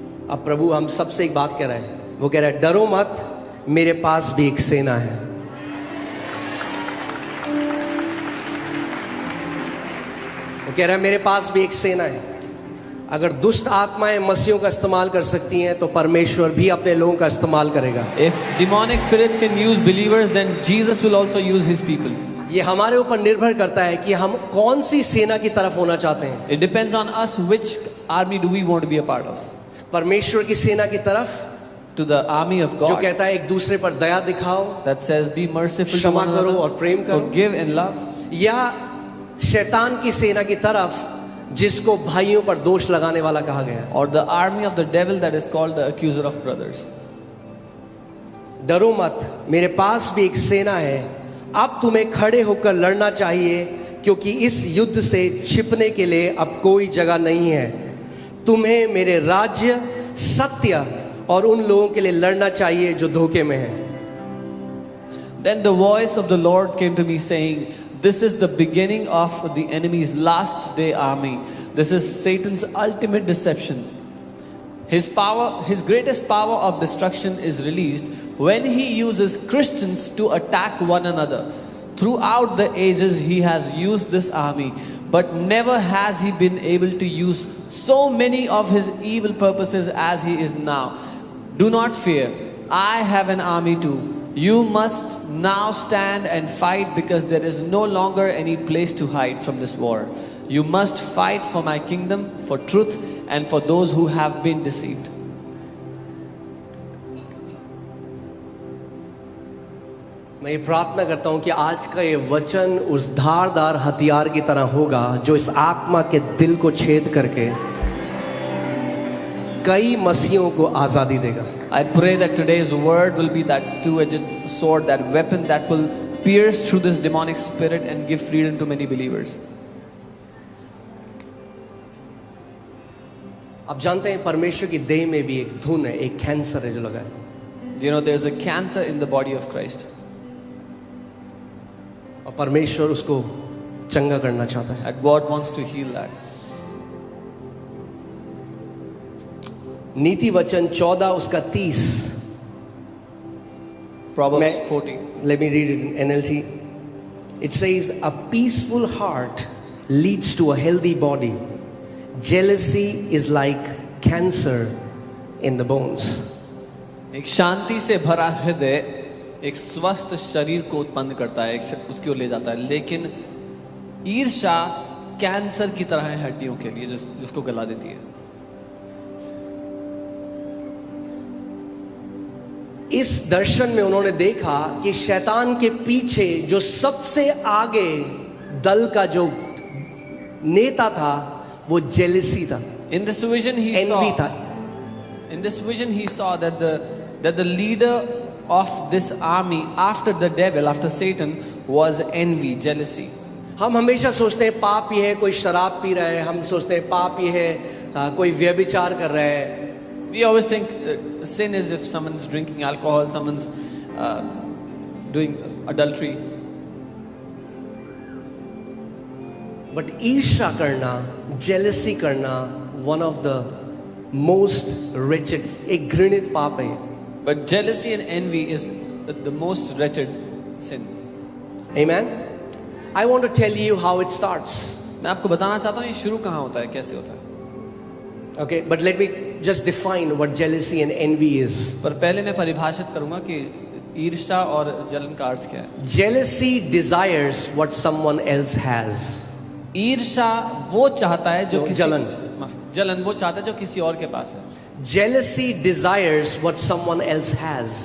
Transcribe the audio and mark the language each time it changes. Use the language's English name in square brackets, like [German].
[Hindi] अब प्रभु हम सबसे एक बात कह रहे हैं, वो कह रहा है, डरो मत, मेरे पास भी एक सेना है। वो कह रहा है मेरे पास भी एक सेना है। अगर दुष्ट आत्माएं मसीहों का इस्तेमाल कर सकती हैं तो परमेश्वर भी अपने लोगों का इस्तेमाल करेगा। [English] If demonic spirits can use believers, then Jesus will also use his people. [Hindi] ये हमारे ऊपर निर्भर करता है कि हम कौन सी सेना की तरफ होना चाहते हैं। [English] It depends on us which army do we want to be a part of. [Hindi] परमेश्वर की सेना की तरफ [English] To the army of [Hindi] जो [English] God [Hindi] कहता है एक दूसरे पर दया दिखाओ, [English] that says be merciful to [Hindi] क्षमा [English] one [Hindi] करो [English] another, [Hindi] और प्रेम करो, [English] forgive and love. [Hindi] या शैतान की सेना की तरफ जिसको भाइयों पर दोष लगाने वाला कहा गया है। [English] Or the army of the devil that is called the accuser of brothers. [Hindi] डरो मत, मेरे पास भी एक सेना है। अब तुम्हें खड़े होकर लड़ना चाहिए, क्योंकि इस युद्ध से छिपने के लिए अब कोई जगह नहीं है। तुम्हें मेरे राज्य, सत्य और उन लोगों के लिए लड़ना चाहिए जो धोखे में हैं। [English] Then the voice of the Lord came to me saying, this is the beginning of the enemy's last day army. This is Satan's ultimate deception. His greatest power of destruction is released when he uses Christians to attack one another. Throughout the ages, he has used this army, but never has he been able to use so many of his evil purposes as he is now. Do not fear, I have an army too. You must now stand and fight, because there is no longer any place to hide from this war. You must fight for my kingdom, for truth, and for those who have been deceived. [Hindi] मैं ये प्रार्थना करता हूं कि आज का ये वचन उस धारदार हथियार की तरह होगा जो इस आत्मा के दिल को छेद करके कई मसीहों को आजादी देगा। [English] I pray that today's word will be that two-edged sword, that weapon that will pierce through this demonic spirit and give freedom to many believers. [Hindi] आप जानते हैं परमेश्वर की देह में भी एक धुन है, एक कैंसर है जो लगा है। [English] You know, there's a cancer in the body of Christ. [Hindi] और परमेश्वर उसको चंगा करना चाहता है। [English] And God wants to heal that. [Hindi] नीति वचन 14 उसका 30, [English] Proverbs 40. Let me read it in NLT. It says, a peaceful heart leads to a healthy body. Jealousy is like cancer in the bones. [Hindi] एक शांति से भरा हृदय एक स्वस्थ शरीर को उत्पन्न करता है, उसकी ओर ले जाता है, लेकिन ईर्ष्या कैंसर की तरह है हड्डियों के लिए, जिसको गला देती है। इस दर्शन में उन्होंने देखा कि शैतान के पीछे जो सबसे आगे दल का जो नेता था वो जेलसी था, [English] In this vision he envy saw. [Hindi] था। [English] In this vision he saw that the leader of this army after the devil, after Satan, was envy, jealousy. [Hindi] हम हमेशा सोचते हैं पाप ये है कोई शराब पी रहा है, हम सोचते हैं पाप ये है कोई व्यभिचार कर रहा है। [English] We always think sin is if someone's drinking alcohol, someone's doing adultery. [Hindi] But ईर्ष्या करना, जेलसी करना, [English] one of the most wretched, [Hindi] एक घृणित पाप है। [English] But jealousy and envy is the most wretched sin. Amen. I want to tell you how it starts. [Hindi] मैं आपको बताना चाहता हूँ ये शुरू कहाँ होता है, कैसे होता है। [English] Okay, but let me just define what jealousy and envy is. [Hindi] पर पहले मैं परिभाषित करूंगा कि ईर्ष्या और जलन का अर्थ क्या है। [English] Jealousy desires what someone else has. [Hindi] ईर्ष्या वो चाहता है जो किसी जलन वो चाहता है जो किसी और के पास है। [English] Jealousy desires what someone else has.